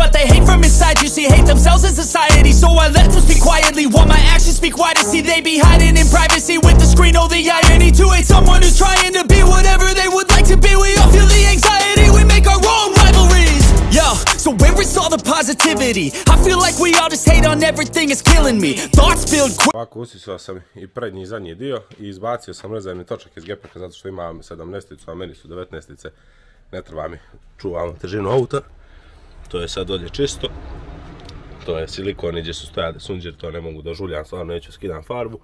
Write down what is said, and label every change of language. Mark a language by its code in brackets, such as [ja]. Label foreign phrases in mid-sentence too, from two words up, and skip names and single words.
[en] But they hate from inside, you see, hate themselves in society. So I let them speak quietly while my actions speak wider. See, they be hiding in privacy with the screen, oh the irony. To hate someone who's trying to be whatever they would like to be. We all feel the anxiety, we make our own rivalries. Yo, so where is all the positivity? I feel like we all just hate on everything, it's killing me. Thoughts build quick. [sr] Ovako usisao sam i prednji i zadnji dio i izbacio sam rezervni točak iz gepeka zato što imam 17-icu, a meni su 19-ice. Ne treba mi, čuvamo težinu auta. To je sad dolje čisto. To je silikon i gdje su stojade sunđer, to ne mogu da žuljam, stvarno neću skidam farbu.